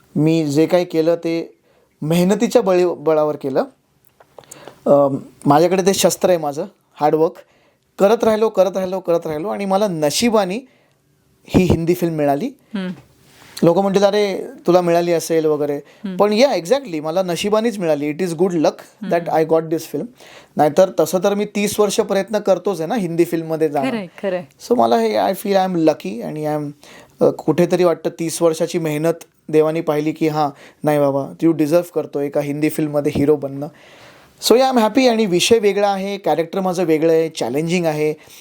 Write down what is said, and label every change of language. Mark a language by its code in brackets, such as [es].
[mr] मी जे काही केलं ते मेहनतीच्या बळावर केलं. माझ्याकडे ते शस्त्र आहे माझं, हार्डवर्क. करत राहिलो आणि मला नशिबाने ही हिंदी फिल्म मिळाली. लोक म्हणतात अरे तुला मिळाली असेल वगैरे, पण या एक्झॅक्टली मला नशिबानेच मिळाली. [en] It is good luck that I got this film. [mr] नाहीतर तसं तर मी 30 वर्ष प्रयत्न करतोच आहे ना हिंदी फिल्ममध्ये जाणं. सो मला हे [en] I feel I am lucky. [mr] आणि आय एम कुठेतरी वाटतं 30 वर्षाची मेहनत देवानी पाहिली की हां नाही बाबा तू डिझर्व करतो एका हिंदी फिल्ममध्ये हिरो बनणं. सो या [en] I am happy. [mr] आणि विषय वेगळा आहे, कॅरेक्टर माझं वेगळं आहे, चॅलेंजिंग आहे.